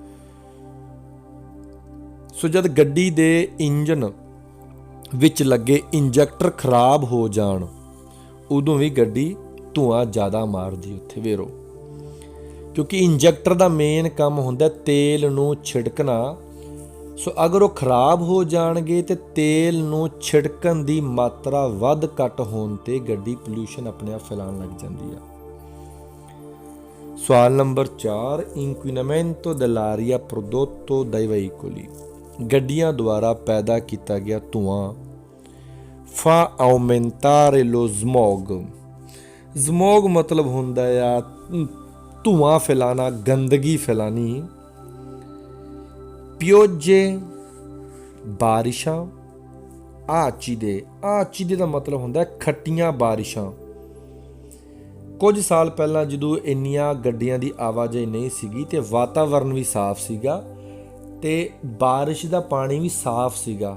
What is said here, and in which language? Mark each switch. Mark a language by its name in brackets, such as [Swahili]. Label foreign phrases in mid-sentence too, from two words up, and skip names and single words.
[Punjabi] ਸੋ ਜਦ ਗੱਡੀ ਦੇ ਇੰਜਨ ਵਿੱਚ ਲੱਗੇ ਇੰਜੈਕਟਰ ਖਰਾਬ ਹੋ ਜਾਣ ਉਦੋਂ ਵੀ ਗੱਡੀ ਧੂਆਂ ਜ਼ਿਆਦਾ ਮਾਰਦੀ ਉੱਥੇ ਵੇਰੋ, ਕਿਉਂਕਿ ਇੰਜੈਕਟਰ ਦਾ ਮੇਨ ਕੰਮ ਹੁੰਦਾ ਤੇਲ ਨੂੰ ਛਿੜਕਣਾ। ਸੋ ਅਗਰ ਉਹ ਖਰਾਬ ਹੋ ਜਾਣਗੇ ਤੇ ਤੇਲ ਨੂੰ ਛਿੜਕਣ ਦੀ ਮਾਤਰਾ ਵੱਧ ਘੱਟ ਹੋਣ ਤੇ ਗੱਡੀ ਪੋਲਿਊਸ਼ਨ ਆਪਣੇ ਆਪ ਫੈਲਾਉਣ ਲੱਗ ਜਾਂਦੀ ਆ। ਸਵਾਲ ਨੰਬਰ 4 [Italian] inquinamento dell'aria prodotto dai veicoli [Punjabi] ਗੱਡੀਆਂ ਦੁਆਰਾ ਪੈਦਾ ਕੀਤਾ ਗਿਆ ਧੂਆਂ [Italian] fa aumentare lo smog। [Punjabi] ਸਮੋਗ ਮਤਲਬ ਹੁੰਦਾ ਆ ਧੂਆਂ ਫੈਲਾਣਾ, ਗੰਦਗੀ ਫੈਲਾਣੀ। ਪਿਓਜੇ ਬਾਰਿਸ਼ਾਂ, ਆਚੀਦੇ ਦਾ ਮਤਲਬ ਹੁੰਦਾ ਖੱਟੀਆਂ ਬਾਰਿਸ਼ਾਂ। ਕੁਝ ਸਾਲ ਪਹਿਲਾਂ ਜਦੋਂ ਇੰਨੀਆਂ ਗੱਡੀਆਂ ਦੀ ਆਵਾਜਾਈ ਨਹੀਂ ਸੀਗੀ ਤੇ ਵਾਤਾਵਰਨ ਵੀ ਸਾਫ਼ ਸੀਗਾ ਤੇ ਬਾਰਿਸ਼ ਦਾ ਪਾਣੀ ਵੀ ਸਾਫ਼ ਸੀਗਾ।